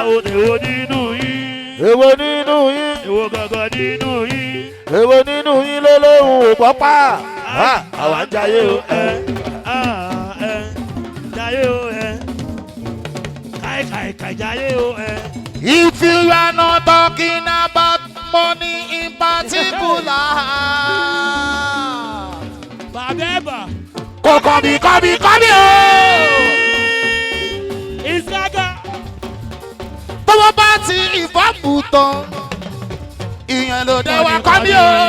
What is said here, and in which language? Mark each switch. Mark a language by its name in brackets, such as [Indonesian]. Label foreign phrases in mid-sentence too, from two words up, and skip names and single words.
[Yoruba] Àṣàwò èwo nínú yín? Èwo nínú yín? Èwo gangan nínú yín? Èwo nínú yín ló lóhùn ò pọ́pá? Ah, Àwa ń jayé o. ẹ, ah, ẹ, jayé o, ẹ. Kai, kai, kai, jayé o, ẹ. [English] If you are not talking about money in particular. [Yoruba] Bàbá ẹ̀ bà. Kò kọ́ mi, kọ́ mi, kọ́ mi o. Ìsága. Tọ́wọ́ bá ti ìfọ́pù tán, ìyẹn ló dé wá kọ́ mi o.